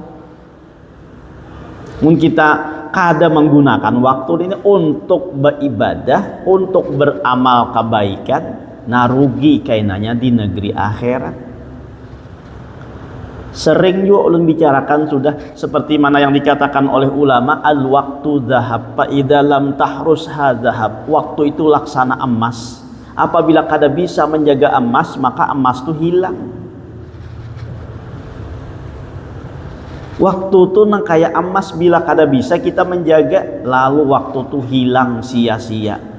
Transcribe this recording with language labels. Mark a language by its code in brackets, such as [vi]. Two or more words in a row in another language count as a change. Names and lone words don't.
[bjn] Mungkin kita kada menggunakan waktu ini untuk beribadah, untuk beramal kebaikan, nah rugi kainanya di negeri akhirat. Sering juga ulun bicarakan sudah seperti mana yang dikatakan oleh ulama, [ar] الوقت ذهب فإذا لم تحرسه ذهب. [id] Waktu itu laksana emas. [bjn] Apabila kada bisa menjaga emas, maka emas itu hilang. Waktu itu nang kayak emas, bila kada bisa kita menjaga, lalu waktu itu hilang sia-sia.